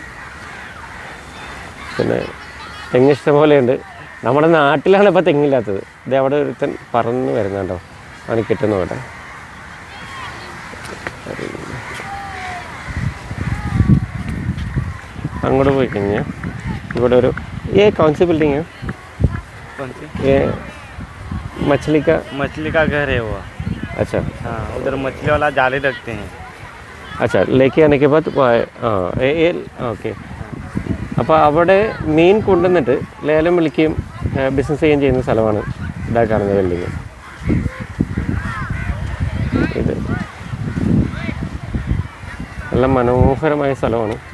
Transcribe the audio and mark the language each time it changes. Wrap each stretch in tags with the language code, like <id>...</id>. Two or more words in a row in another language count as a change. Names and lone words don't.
<ml>പിന്നെ തെങ്ങ് ഇഷ്ടം പോലെയുണ്ട്. നമ്മുടെ നാട്ടിലാണ് ഇപ്പോൾ തെങ്ങില്ലാത്തത്. ഇത് അവിടെ ഒരുത്തൻ പറന്ന് വരുന്നുണ്ടോ, ആണ് കിട്ടുന്ന ഇവിടെ. അങ്ങോട്ട് പോയി കഴിഞ്ഞാൽ ഇവിടെ ഒരു</ml> <hi>कौन सी बिल्डिंग है? कौन सी? ये मछली का घर है वो. अच्छा. हाँ, उधर मछली वाला जाले रखते हैं. अच्छा, लेके आने के बाद ഓക്കെ.</hi> <ml>അപ്പോൾ അവിടെ മീൻ കൊണ്ടുവന്നിട്ട് ലേലം വിളിക്കുകയും ബിസിനസ് ചെയ്യുകയും ചെയ്യുന്ന സ്ഥലമാണ് ഇതാ കാണുന്ന ബിൽഡിങ്. ഇത് നല്ല മനോഹരമായ സ്ഥലമാണ്.</ml>